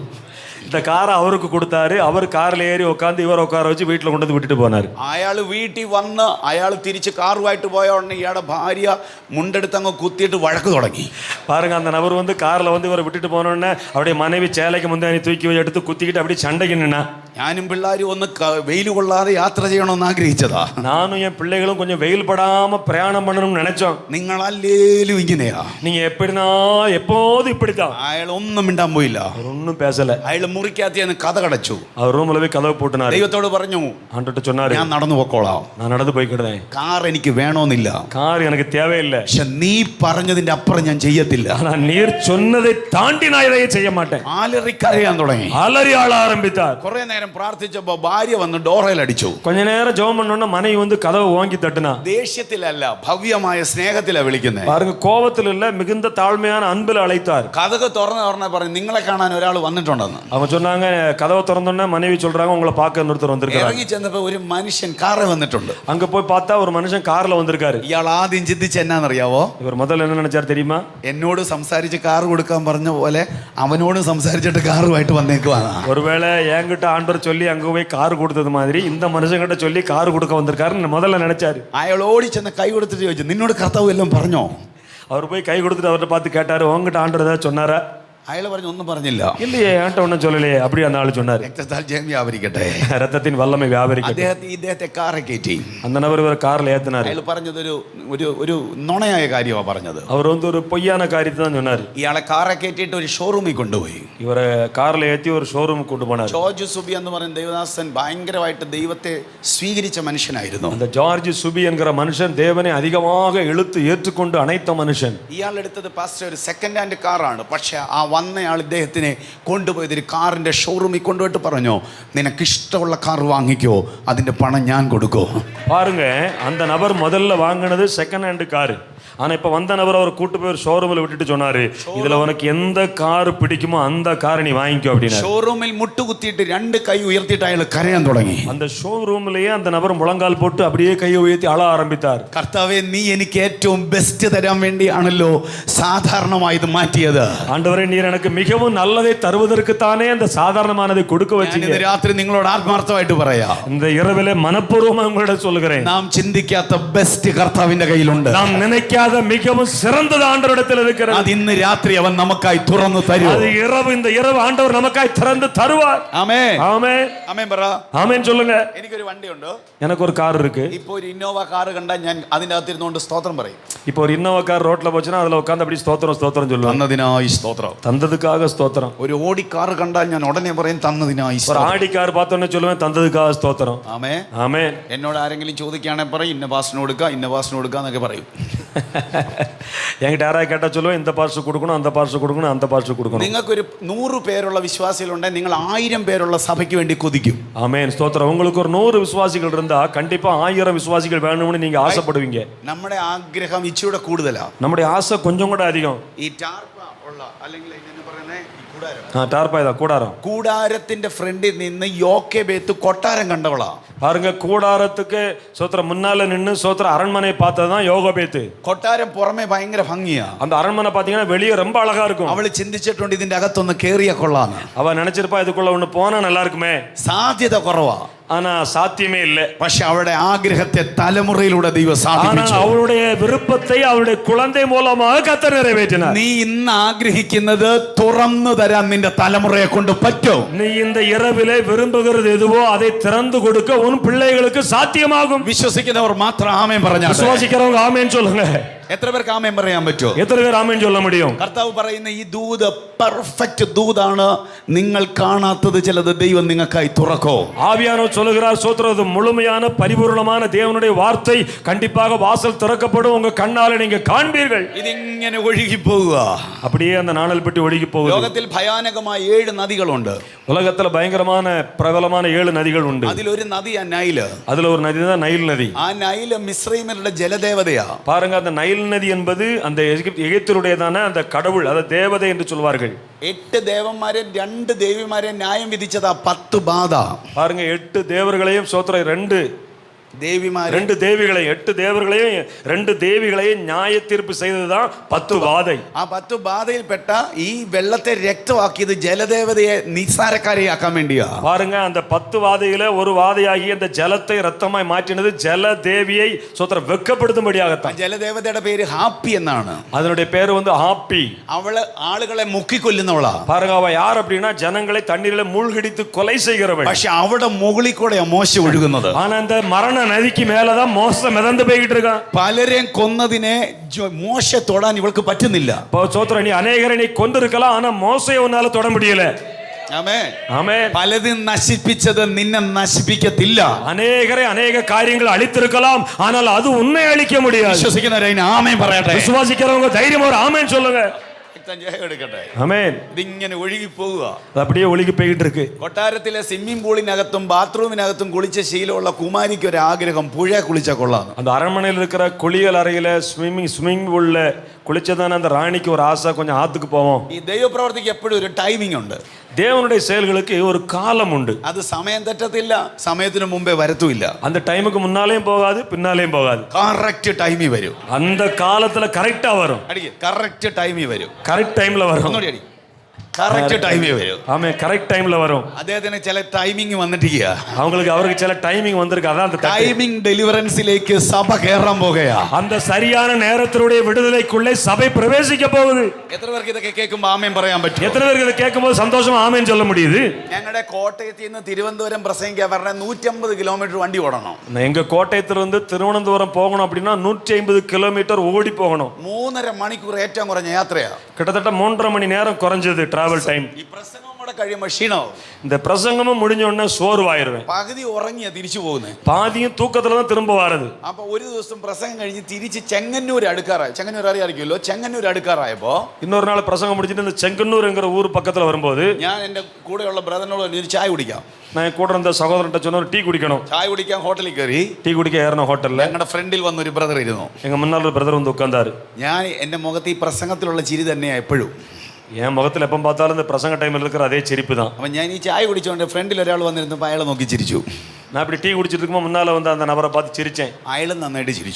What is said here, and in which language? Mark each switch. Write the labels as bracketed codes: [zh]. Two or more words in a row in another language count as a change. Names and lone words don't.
[ta] இந்த காரை அவருக்கு கொடுத்தாரு, அவர் கார்ல ஏறி உட்காந்து இவர் உட்கார வச்சு வீட்டுல கொண்டு வந்து விட்டுட்டு போனாரு. [ml] അയാൾ വീട്ടിൽ വന്ന് അയാൾ തിരിച്ച് കാറുമായിട്ട് പോയ ഉടനെ ഇയാളുടെ ഭാര്യ മുണ്ടെടുത്ത് അങ്ങ് കുത്തിയിട്ട് വഴക്ക് തുടങ്ങി. [ta] பாருங்க, அந்த நபர் வந்து கார்ல வந்து இவரை விட்டுட்டு போன உடனே அவருடைய மனைவி சேலைக்கு முந்தானி தூக்கி எடுத்து குத்திக்கிட்டு அப்படியே சண்டைக்கு நின்னா. [ml] ഞാനും പിള്ളേരും ഒന്ന് വെയിൽ കൊള്ളാതെ യാത്ര ചെയ്യണമെന്ന് ആഗ്രഹിച്ചതാ. [ta] நானும் என் பிள்ளைகளும் கொஞ்சம் வெயில் படாம பிரயாணம் பண்ணணும்னு நினைச்சோம். [ml] നിങ്ങളല്ലേലും ഇങ്ങനെയാ, [ta] நீங்க எப்படினா எப்போதும் இப்படித்தான். [ml] അയാൾ ഒന്നും മിണ്ടാൻ പോയില്ല, [ta] ஒன்னும் பேசல. [ml] അയാൾ മുറിക്കകത്ത് കഥ കടച്ചു. [ta] அவர் ரூம்ல போய் கதவு போட்டுனாரு. [ml] ദൈവത്തോട് പറഞ്ഞു, [ta] ஆண்டவர்ட்ட சொன்னாரு, [ml] ഞാൻ നടന്നു പോക്കോളാം, [ta] நான் நடந்து போய்க்கிடுவேன், [ml] കാർ എനിക്ക് വേണമെന്നില്ല, [ta] கார் எனக்கு தேவையில்லை, [ml] പക്ഷെ നീ പറഞ്ഞതിന്റെ അപ്പുറം ഞാൻ ചെയ്യത്തില്ല. [ta] ஆனா நீர் சொன்னதை தாண்டி நான் இதையே செய்ய மாட்டேன். [ml] ആലറിക്കരയാൻ തുടങ്ങി, [ta] அலறி ஆள ஆரம்பித்தார். [ml] കുറെ നേരം പ്രാർത്ഥിച്ചപ്പോ ഭാര്യ വന്ന് ഡോറയിൽ അടിച്ചു. [ta] கொஞ்ச நேரம் ஜெபம் பண்ணோம்னா மனைவி வந்து கதவை ஓங்கி தட்டுனா. [ml] ദേഷ്യത്തിലല്ല, ഭവ്യമായ സ്നേഹത്തിലാ വിളിക്കുന്നത്. [ta] பாருங்க, கோபத்தில் இல்ல, மிகுந்த தாழ்மையான அன்பில் அழைத்தார். [ml] കഥക് തുറന്ന് പറഞ്ഞു, നിങ്ങളെ കാണാൻ ഒരാൾ വന്നിട്ടുണ്ടെന്ന്. [ta] அவங்க சொன்னாங்க, கதவை திறந்தோன்னே மனைவி சொல்றாங்க உங்களை பார்க்க ஒருத்தர் வந்திருக்காரு. [ml] ഇറങ്ങി ചെന്നപ്പോ ഒരു മനുഷ്യൻ കാറിൽ വന്നിട്ടുണ്ട്. [ta] அங்க போய் பார்த்தா ஒரு மனுஷன் கார்ல வந்திருக்காரு. [ml] ഇയാൾ ആദ്യം ചിന്തിച്ച് എന്നാന്നറിയാവോ? [ta] இவர் முதல்ல என்ன நினைச்சார் தெரியுமா? [ml] എന്നോട് സംസാരിച്ച് കാർ കൊടുക്കാൻ പറഞ്ഞ പോലെ അവനോട് സംസാരിച്ചിട്ട് കാറുമായിട്ട് വന്നേക്കുവാണ്. [ta] ஒருவேளை என்கிட்ட ஆண்டவர் சொல்லி அங்க போய் கார் கொடுத்தது மாதிரி இந்த மனுஷங்கிட்ட சொல்லி கார் கொடுக்க வந்திருக்காருன்னு முதல்ல நினைச்சாரு. [ml] അയാൾ ഓടി ചെന്ന് കൈ കൊടുത്തിട്ട് ചോദിച്ചു, നിന്നോട് കർത്താവ് എല്ലാം പറഞ്ഞോ? [ta] அவர் போய் கை கொடுத்துட்டு அவர்கிட்ட பார்த்து கேட்டாரு, உங்ககிட்ட ஆண்டவர் ஏதாவது சொன்னாரா? [ml] അയാൾ പറഞ്ഞു, ഒന്നും പറഞ്ഞില്ല. [ta] இல்லையே, என்கிட்ட ஒன்றும் சொல்லலையே. அப்படி அந்த ஆளு சொன்னாரு. [ml] രക്തത്താൽ ജയം വ്യാപരിക്കട്ടെ, [ta] ரத்தத்தின் வல்லமை வியாபரிக்கட்ടെ. [ml] ഇദ്ദേഹത്തെ കാറെ കയറ്റി. [ta] அந்த நபர் இவர் கார்ல ஏத்தினாரு. [ml] അയാൾ പറഞ്ഞതൊരു ഒരു നുണയായ കാര്യമാണ് പറഞ്ഞത്. [ta] அவர் வந்து ஒரு பொய்யான காரியத்தை தான் சொன்னாரு. [ml] ഇയാളെ കാറെ കയറ്റിയിട്ട് ഒരു ഷോറൂമിൽ കൊണ്ടുപോയി. [ta] இவரை கார்ல ஏத்தி ஒரு ஷோரூம் கொண்டு போனார். [ml] ജോർജ് സുബി എന്ന് പറയുന്ന ദേവദാസൻ ഭയങ്കരമായിട്ട് ദൈവത്തെ സ്വീകരിച്ച മനുഷ്യനായിരുന്നു. [ta] அந்த ஜார்ஜ் சுபி என்கிற மனுஷன் தேவனை அதிகமாக இழுத்து ஏற்றுக்கொண்டு அணைத்த மனுஷன். [ml] ഇയാൾ എടുത്തത് പാസ്റ്റർ ഒരു [en] second hand [ml] കാറാണ്. പക്ഷെ ആ വന്നയാൾ ഇദ്ദേഹത്തിനെ കൊണ്ടുപോയത് ഒരു കാറിന്റെ ഷോറൂമിൽ കൊണ്ടുപോയിട്ട് പറഞ്ഞു, നിനക്ക് ഇഷ്ടമുള്ള കാർ വാങ്ങിക്കോ, അതിന്റെ പണം ഞാൻ കൊടുക്കോ. [ta] பாருங்க, அந்த நபர் முதல்ல வாங்கினது [en] second hand [ta] காரு. ஆனா இப்ப வந்த நபர் அவர் கூட்டு போய் ஒரு ஷோரூம்ல விட்டுட்டு சொன்னாரு, இதுல உனக்கு எந்த கார் பிடிக்குமோ அந்த காரை நீ வாங்கிக்கோ அப்படின்னா. [ml] ഷോറൂമിൽ മുട്ടുകുത്തിയിട്ട് രണ്ട് കൈ ഉയർത്തിയിട്ട് അയാൾ കരയാൻ തുടങ്ങി. [ta] அந்த ஷோரூம்லயே அந்த நபர் முழங்கால் போட்டு அப்படியே கையை உயர்த்தி அழ ஆரம்பித்தார். [ml] കർത്താവേ, നീ എനിക്ക് ഏറ്റവും ബെസ്റ്റ് തരാൻ വേണ്ടിയാണല്ലോ സാധാരണമായി ഇത് മാറ്റിയത്. [ta] ஆண்டவரே, நீர் எனக்கு மிகவும் நல்லதை தருவதற்கு தானே அந்த சாதாரணமானதை கொடுக்க வச்சீங்க. [ml] ഇന്ന് രാത്രി നിങ്ങളോട് ആത്മാർത്ഥമായിട്ട് പറയാ, [ta] இந்த இரவிலே மனப்பூர்வமாக உங்களிடம் சொல்லுகிறேன், [ml] നാം ചിന്തിക്കാത്ത ബെസ്റ്റ് കർത്താവിന്റെ കയ്യിലുണ്ട്. [ta] நாம் நினைக்காத மிகவும் சிறந்தது ஆண்டவரிடத்தில் இருக்கிறது. [ml] അത് ഇന്ന് രാത്രി അവൻ നമുക്കായി തുറന്നു തരും. [ta] அது இரவு, இந்த இரவு ஆண்டவர் நமக்காய் திறந்து தருவார். [ml] ആമേൻ. [ta] ஆமென். [ml] ആമേൻ പറ. [ta] ஆமென் சொல்லுங்க. [ml] എനിക്കൊരു വണ്ടിയുണ്ട്. [ta] எனக்கு ஒரு கார் இருக்கு. [ml] ഇപ്പോ ഒരു ഇന്നോവ കാർ കണ്ടാൽ ഞാൻ അതിന്റെ അകത്തിരുന്നുകൊണ്ട് സ്തോത്രം പറയും. [ta] இப்போ ஒரு இன்னோவா கார் ரோட்ல போச்சுன்னா அதுல உட்கார்ந்து அப்படி ஸ்தோத்திரம் ஸ்தோத்திரம் சொல்லுவாங்க. [ml] തന്നതിനായി സ്തോത്രം. [ta] தந்ததுக்காக ஸ்தோத்திரம். [ml] ഒരു ഓടി കാർ കണ്ടാൽ ഞാൻ ഉടനെ പറയും തന്നതിനായി [ta] ஒரு [ml] സ്തോത്രം. [ta] ஆடி கார் பார்த்தோன்னே சொல்லுவேன் தந்ததுக்காக ஸ்தோத்திரம். [ml] ആമേൻ. [ta] ஆமென். [ml] എന്നോട് ആരെങ്കിലും ചോദിക്കുകയാണെങ്കിൽ പറയും ഇന്ന പാസിന് കൊടുക്കുക, ഇന്ന പാസിന് കൊടുക്കുക എന്നൊക്കെ പറയും. [ta] என்கிட்ட யாராவது கேட்டா சொல்லுவேன், இந்த பாஸ்டர் கொடுக்கணும், அந்த பாஸ்டர் கொடுக்கணும், அந்த பாஸ்டர் கொடுக்கணும். [ml] നിങ്ങൾക്കൊരു 100 പേരുള്ള വിശ്വാസികളുണ്ടെങ്കിൽ നിങ്ങൾ 1000 പേരുള്ള സഭയ്ക്ക് വേണ്ടി കൊതിക്കും. [ta] ஆமென், ஸ்தோத்திரம். உங்களுக்கு ஒரு 100 விசுவாசிகள் இருந்தா கண்டிப்பா 1000 விசுவாசிகள் வேணும்னு நீங்க ஆசைப்படுவீங்க. [ml] നമ്മുടെ ആഗ്രഹം ഇച്ചിരി കൂടുതലാ. [ta] நம்முடைய ஆசை கொஞ்சம் கூட அதிகம். [ml] ഈ ടാർപ്പ ഉള്ള അല്ലെങ്കിൽ എന്നെ പറയുന്നേ കൂടാരം. [ta] டார்பாய் தான், கூடாரம். [ml] കൂടാരത്തിന്റെ ഫ്രണ്ടിൽ നിന്ന് യോക്കെബേത്ത് കൊട്ടാരം കണ്ടവളാ. [ta] பாருங்க, கூடாரத்துக்கு சோத்திரம் முன்னால நின்னு சோத்திரம் அரண்மனை பார்த்ததுதான் யோகபேத்து. [ml] കൊട്ടാരം പുറമെ ഭയങ്കര ഭംഗിയാ. [ta] அந்த அரண்மனை பாத்தீங்கன்னா வெளியே ரொம்ப அழகா இருக்கும். [ml] അവള് ചിന്തിച്ചിട്ടുണ്ട് ഇതിന്റെ അകത്തൊന്ന് കേറിയ കൊള്ളാന്ന്. [ta] அவ நினைச்சிருப்பா இதுக்குள்ள ஒண்ணு போனா நல்லா இருக்குமே. [ml] സാധ്യത കുറവാ. [ta] ஆனா சாத்தியமே இல்லை. [ml] പക്ഷെ അവളുടെ ആഗ്രഹത്തെ തലമുറയിലൂടെ ദൈവം [ta] ஆனா [ml] സാധിപ്പിച്ചു. [ta] அவளுடைய விருப்பத்தை அவளுடைய குழந்தை மூலமாக கர்த்தர் நிறைவேற்றினார். [ml] നീ ഇന്ന് ആഗ്രഹിക്കുന്നത് തുറന്നു തരാൻ നിന്റെ തലമുറയെ കൊണ്ട് പറ്റും. [ta] நீ இந்த இரவிலே விரும்புகிறது எதுவோ அதை திறந்து கொடுக்க உன் பிள்ளைகளுக்கு சாத்தியமாகும். [ml] വിശ്വസിക്കുന്നവർ മാത്രം ആമേൻ പറഞ്ഞാൽ. [ta] விசுவாசிக்கிறவங்க ஆமென் சொல்லுங்க. [ml] എത്ര പേർക്ക് ആമേൻ പറയാൻ പറ്റുമോ? [ta] எத்தனை பேர் ஆமென் சொல்ல முடியும்? [ml] കർത്താവ് പറയുന്ന ഈ ദൂത് പെർഫെക്റ്റ് ദൂതാണ്. നിങ്ങൾ കാണാത്തത് ചിലത് ദൈവം നിങ്ങൾക്കായി തുറക്കോ. [ta] ஆவியானவர் சொல்லுகிறார், சோத்திரது முழுமையான பரிபூர்ணமான தேவனுடைய வார்த்தை கண்டிப்பாக வாசல் திறக்கப்படும். உங்க கண்ணால நீங்க காண்பீர்கள். [ml] ഇതിങ്ങനെ ഒഴുകി പോവുക. [ta] அப்படியே அந்த நாணல் பெட்டி ஒழுகி போகுது. [ml] ലോകത്തിൽ ഭയാനകമായ 7 നദികളുണ്ട്. [ta] உலகத்துல பயங்கரமான பிரபலமான 7 நதிகள் உண்டு. [ml] അതിലൊരു നദിയാ നൈല്. [ta] அதுல ஒரு நதி தான் நைல் நதி. [ml] ആ നൈല് മിസ്രൈമിന്റെ ജലദേവതയാ. [ta] பாருங்க, அந்த நைல் நதி என்பது அந்த எகிப்தியருடையதான அந்த கடவுள், அது தேவதை என்று சொல்வார்கள். [ml] 8 ദേവന്മാരെ 2 ദേവിമാരെ ന്യായം വിധിച്ചതാ 10 ബാധ. [ta] பாருங்க, 8 தேவர்களையும் சோத்திர 2 [ml] ദേവിമാരെ [ta] 2 தேவிகளையும் 8 தேவர்களையும் 2 தேவிகளையும் நியாய தீர்ப்பு செய்ததுதான் 10 வாதை. [ml] ആ 10 ബാധയിൽപ്പെട്ട ഈ വെള്ളത്തെ രക്തമാക്കിയത് ജലദേവതയെ നിസ്സാരക്കാരിയാക്കാൻ വേണ്ടിയാ. [ta] பாருங்க, அந்த 10 வாதையில ஒரு வாதையாகி அந்த ஜலத்தை ரத்தமாய் மாற்றினது ஜல தேவியை சோத்திர வெட்கப்படுத்தும்படியாகத்தான். [ml] ജലദേവതയുടെ പേര് ഹാപ്പി എന്നാണ്. [ta] அதனுடைய பேர் வந்து ஹாப்பி. [ml] അവള് ആളുകളെ മുക്കിക്കൊല്ലുന്നവളാ. [ta] பாருங்க, அவ யார் அப்படின்னா ஜனங்களை தண்ணீரில மூழ்கடித்து கொலை செய்கிறவள். [ml] പക്ഷെ അവിടെ മുകളിൽ കൂടെ മോശ ഒഴുകുന്നത്. [ta] ஆனா அந்த மரண நதிக்கு மேலதான் மோசம் மிதந்து போய்கிட்டு இருக்கான். [ml] പലരെയും കൊന്നതിനെ മോശ തൊടാൻ ഇവൾക്ക് പറ്റുന്നില്ല. [ta] சோத்திர, நீ அநேகரை நீ கொண்டிருக்கலாம், ஆனா மோசையை உன்னால தொட முடியல. [ml] ആമേൻ. [ta] ஆமென். [ml] പലതും നശിപ്പിച്ചത് നിന്നെ നശിപ്പിക്കത്തില്ല. [ta] அநேகரை அநேக காரியங்கள் அழித்திருக்கலாம், ஆனால் அது உன்னை அழிக்க முடியாது. [ml] വിശ്വസിക്കുന്നവരെ ആമേൻ പറയട്ടെ. [ta] விசுவாசிக்கிறவங்க தைரியம் ஒரு ஆமென் சொல்லுங்க. [ml] എടുക്കട്ടെ. [ta] ஆமென். [ml] ഇതിങ്ങനെ ഒഴുകി പോവുക. [ta] அது அப்படியே ஒழுகி போய்கிட்டு இருக்கு. [ml] കൊട്ടാരത്തിലെ സ്വിമ്മിംഗ് പൂളിനകത്തും ബാത്റൂമിനകത്തും കുളിച്ച ശീലമുള്ള കുമാരിക്ക് ഒരു ആഗ്രഹം പുഴ കുളിച്ച കൊള്ളാന്ന്. [ta] அந்த அரண்மனையில் இருக்கிற குளியல் அறையில ஸ்விம்மிங் பூல்ல குளிச்சதான அந்த ராணிக்கு ஒரு ஆசை, கொஞ்சம் ஆத்துக்கு போவோம். [ml] ഈ ദൈവപ്രവർത്തിക്ക് എപ്പോഴും ഒരു ടൈമിംഗ് ഉണ്ട്. [ta] தேவனுடைய செயல்களுக்கு ஒரு காலம் உண்டு. [ml] അത് സമയം തെറ്റത്തില്ല, സമയത്തിന് മുമ്പേ വരത്തുമില്ല. [ta] அந்த டைமுக்கு முன்னாலேயும் போகாது, பின்னாலேயும் போகாது. [en] correct time [ml] വരും. [ta] அந்த காலத்துல கரெக்டா வரும். [ml] അടിക്ക്, [en] correct time [ml] വരും. [en] correct time [ta] வரும். [ml] ഒന്നുകൂടി അടി. [en] correct time [ml] വരും. [ta] ஆமே, [en] correct time [ta] வரும். [ml] അദ്ദേഹത്തിന് ചില ടൈമിംഗ് വന്നിട്ടില്ല. [ta] அவருக்கு சில டைமிங் வந்திருக்கு. அதான் அந்த [en] timing deliverance [ml] സഭ കയറാൻ പോകുകയാ. [ta] அந்த சரியான நேரத்தினுடைய விடுதலைக்குள்ளே சபை பிரவேசிக்க போகுது. [ml] എത്ര പേർക്ക് ഇതൊക്കെ കേൾക്കുമ്പോൾ ആമേൻ പറയാൻ പറ്റും? [ta] எத்தனை பேருக்கு இதை கேட்கும்போது சந்தோஷமா ஆமென் சொல்ல முடியுது? [ml] ഞങ്ങളുടെ കോട്ടയത്തിൽ നിന്ന് തിരുവനന്തപുരം പ്രസംഗിക്കാൻ പറഞ്ഞ 150 കിലോമീറ്റർ വണ്ടി ഓടണം. [ta] எங்க കോട്ടയത്തിலிருந்து திருவனந்தபுரம் போகணும் அப்படின்னா 150 கிலோமீட்டர் ஓடி போகணும். [ml] 3.5 മണിക്കൂർ ഏറ്റവും കുറഞ്ഞ യാത്രയാ. [ta] கிட்டத்தட்ட 3.5 மணி நேரம் குறைஞ்சது [en] travel time. [ml] ഈ പ്രസംഗം കൂടെ കഴിയുമ്പോൾ ക്ഷീണവും. [ta] இந்த பிரசங்கமும் முடிஞ்ச உடனே சோர்வாயிருவேன். [ml] പകുതി ഉറങ്ങിയാ തിരിച്ചു പോകുന്നത്. [ta] பாதியும் தூக்கத்துல தான் திரும்ப வரது. [ml] അപ്പൊ ഒരു ദിവസം പ്രസംഗം കഴിഞ്ഞ് തിരിച്ച് ചെങ്ങന്നൂർ അടുക്കാറായി. ചെങ്ങന്നൂർ അറിയാറിക്കുമല്ലോ. ചെങ്ങന്നൂർ അടുക്കാറായപ്പോ [ta] இன்னொரு நாள் பிரசங்கம் முடிச்சிட்டு இந்த செங்கன்னூர்ங்கிற ஊர் பக்கத்துல வரும்போது [ml] ഞാൻ എന്റെ കൂടെയുള്ള ബ്രദറിനോട് ഒരു ചായ കുടിക്കാം. [ta] நான் கூட இருந்த சகோதரன்ட்ட சொன்ன ஒரு டீ குடிக்கணும். [ml] ചായ കുടിക്കാൻ ഹോട്ടലിൽ കയറി. [ta] டீ குடிக்க ஏறின ஹோட்டல்ல [ml] ഞങ്ങളുടെ ഫ്രണ്ടിൽ വന്ന ഒരു ബ്രദർ ഇരുന്നു. [ta] எங்க முன்னாள் ஒரு பிரதர் வந்து உட்கார்ந்தாரு. [ml] ഞാൻ എന്റെ മുഖത്ത് ഈ പ്രസംഗത്തിലുള്ള ചിരി തന്നെയാ എപ്പോഴും. [ta] என் முகத்தில் எப்போ பார்த்தாலும் இந்த பிரசங்க டைமில் இருக்கிற அதே சிரிப்பு தான். [ml] അപ്പം ഞാൻ ഈ ചായ കുടിച്ചോണ്ട് ഫ്രണ്ടിൽ ഒരാൾ വന്നിരുന്നപ്പോൾ അയാളെ നോക്കി ചിരിച്ചു. [ta] நான் இப்படி டீ குடிச்சிட்டு இருக்கும்போது முன்னால் வந்து அந்த நபரை பார்த்து சிரிச்சேன். [ml] അയാളും നന്നായിട്ട് ചിരിച്ചു.